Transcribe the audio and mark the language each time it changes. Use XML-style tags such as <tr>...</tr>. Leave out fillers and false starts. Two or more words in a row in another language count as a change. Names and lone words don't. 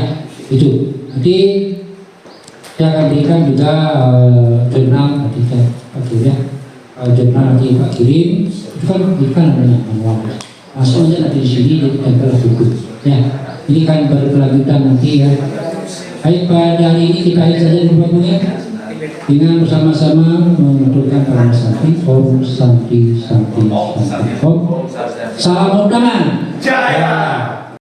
<id>Itu nanti saya akan berikan juga jurnal nanti ya, jurnal nanti Pak kirim itu kan berikan namanya manual langsung aja nanti di sini jadi tempel buku ya. Ini kan berkelanjutan nanti ya. Baik pada hari ini kita akhiri saja dulu ya dengan bersama-sama mengaturkan para santi</id> <sa>Om Santi Santi Santi Om.</sa> <id>Salam undangan. Jaya.</id>